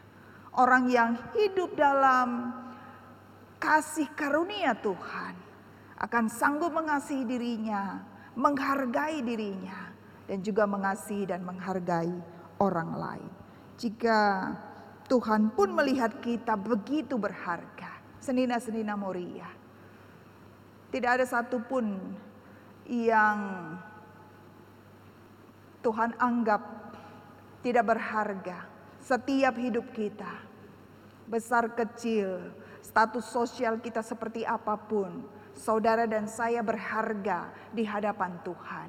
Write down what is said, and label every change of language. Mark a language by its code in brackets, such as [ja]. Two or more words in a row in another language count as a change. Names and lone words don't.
[id] Orang yang hidup dalam kasih karunia Tuhan akan sanggup mengasihi dirinya, menghargai dirinya, dan juga mengasihi dan menghargai orang lain. Jika Tuhan pun melihat kita begitu berharga, [btx] senina-senina Moria, [id] tidak ada satupun yang Tuhan anggap tidak berharga. Setiap hidup kita, besar kecil, status sosial kita seperti apapun, saudara dan saya berharga di hadapan Tuhan.